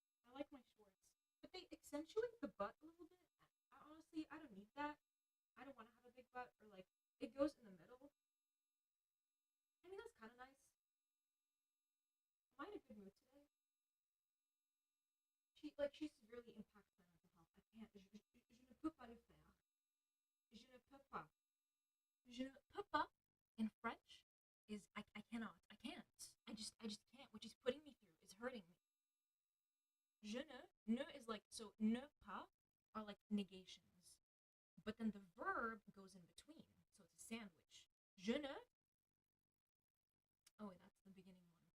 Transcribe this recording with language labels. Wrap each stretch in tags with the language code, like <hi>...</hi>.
<en>I like my shorts. But they accentuate the butt a little bit. Honestly, I don't need that. I don't want to have a big butt, or like, it goes in the middle. I mean, that's kind of nice. Am I in a good mood today? She severely impacts my mental health. I can't.</en> <fr>Je ne peux pas le faire. Je ne peux pas. Je ne peux pas</fr> <en>in French is I cannot. I can't. I just can't. What she's putting me through is hurting me. Je ne is like so ne pas are like negations. But then the verb goes in between. So it's a sandwich. Je ne oh wait, that's the beginning one.</en>